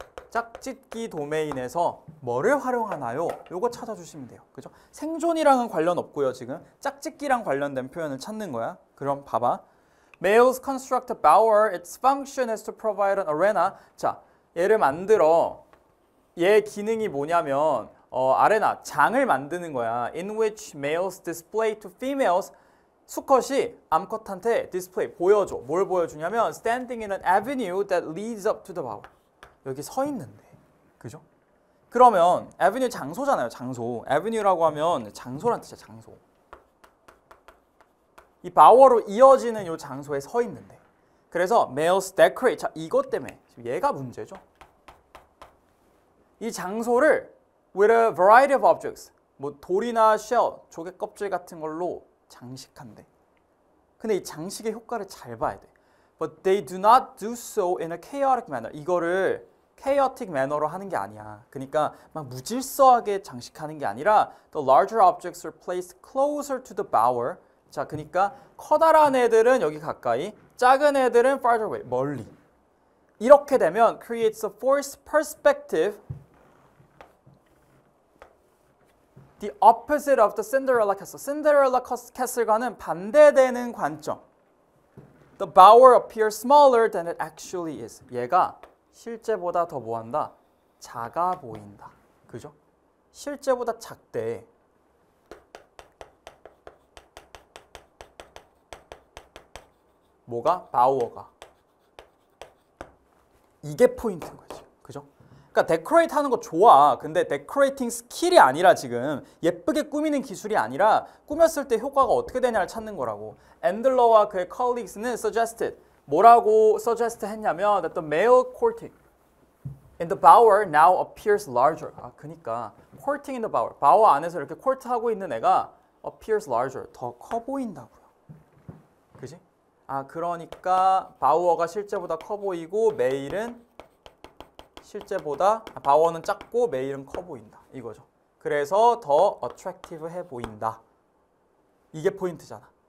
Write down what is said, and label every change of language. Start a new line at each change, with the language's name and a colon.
Korean: 짝짓기 도메인에서 뭐를 활용하나요? 요거 찾아주시면 돼요. 그죠? 생존이랑은 관련 없고요. 지금 짝짓기랑 관련된 표현을 찾는 거야. 그럼 봐봐.
English: Males construct a bower. Its function is to provide an arena.
Korean: 자, 얘를 만들어. 얘 기능이 뭐냐면 아레나, 장을 만드는 거야.
English: In which males display to females.
Korean: 수컷이 암컷한테 display, 보여줘. 뭘 보여주냐면
English: standing in an avenue that leads up to the bower.
Korean: 여기 서 있는데. 그죠? 그러면 avenue 장소잖아요. 장소. avenue라고 하면 장소란 뜻이야. 장소. 이 bower로 이어지는 이 장소에 서 있는데 그래서
English: males decorate.
Korean: 자, 이것 때문에 얘가 문제죠. 이 장소를
English: with a variety of objects.
Korean: 뭐 돌이나 shell, 조개 껍질 같은 걸로 장식한대. 근데 이 장식의 효과를 잘 봐야 돼.
English: But they do not do so in a chaotic manner.
Korean: 이거를 chaotic manner로 하는 게 아니야. 그러니까 막 무질서하게 장식하는 게 아니라
English: the larger objects are placed closer to the bower.
Korean: 자, 그러니까 커다란 애들은 여기 가까이, 작은 애들은
English: farther away,
Korean: 멀리. 이렇게 되면
English: creates a forced perspective the opposite of the Cinderella Castle.
Korean: Cinderella Castle과는 반대되는 관점.
English: The bower appears smaller than it actually is.
Korean: 얘가 실제보다 더 뭐한다? 작아 보인다. 그죠? 실제보다 작대. 뭐가? 바우어가. 이게 포인트인 거지. 그죠? 그러니까 데코레이트 하는 거 좋아. 근데 데코레이팅 스킬이 아니라 지금 예쁘게 꾸미는 기술이 아니라 꾸몄을 때 효과가 어떻게 되냐를 찾는 거라고. 앤들러와 그의 colleagues는 suggested. 뭐라고
English: suggest
Korean: 했냐면
English: that the male courting in the bower now appears larger.
Korean: 아, 그러니까
English: courting in the bower.
Korean: 바워 안에서 이렇게 코트하고 있는 애가
English: appears larger.
Korean: 더 커 보인다고요. 그지? 아, 그러니까 바우어가 실제보다 커 보이고 메일은 실제보다 바우어는 작고 메일은 커 보인다. 이거죠. 그래서 더 attractive해 보인다. 이게 포인트잖아.